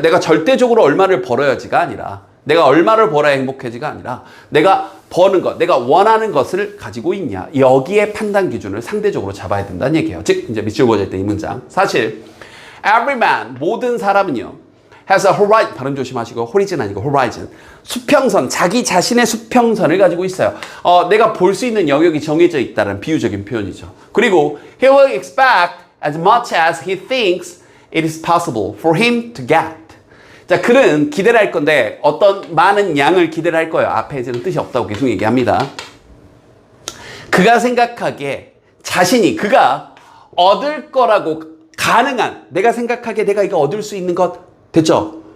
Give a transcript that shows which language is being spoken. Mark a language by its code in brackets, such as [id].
[ko] 내가 절대적으로 얼마를 벌어야지가 아니라, 내가 얼마를 벌어야 행복해지가 아니라, 내가 버는 것, 내가 원하는 것을 가지고 있냐, 여기에 판단 기준을 상대적으로 잡아야 된다는 얘기예요. 즉 이제 밑줄 그어질 때 이 문장, 사실 [en] every man, [ko] 모든 사람은요, [en] has a horizon, [ko] 발음 조심하시고, horizon 아니고 horizon, 수평선, 자기 자신의 수평선을 가지고 있어요. 내가 볼 수 있는 영역이 정해져 있다는 비유적인 표현이죠. [en] 그리고 he will expect as much as he thinks it is possible for him to get. [ko] 자, 그는 기대를 할 건데 어떤 많은 양을 기대를 할 거예요. 앞에 이제는 뜻이 없다고 계속 얘기합니다. 그가 생각하기에 자신이, 그가 얻을 거라고 가능한, 내가 생각하기에 내가 이거 얻을 수 있는 것, 됐죠?